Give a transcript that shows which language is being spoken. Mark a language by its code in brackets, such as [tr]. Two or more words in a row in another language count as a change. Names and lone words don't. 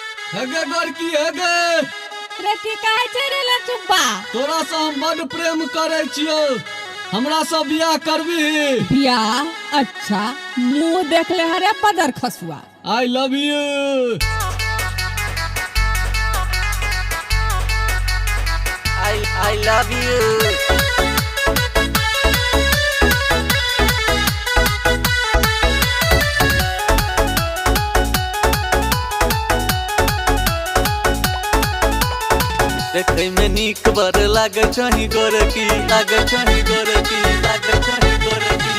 [mai] हेगे गोरकी हेगे रे की काहे चरे ले चुप्पा तोरा से हम बड़ प्रेम करे छियो, हमरा से बियाह करबी? बियाह? अच्छा मुंह देख ले हरे पदर खसुआ। [en] I love you. I love you. [mai] देखे में नीक बर लागे छही गोरकी, लागे छही गोरकी, लागे छही गोरकी।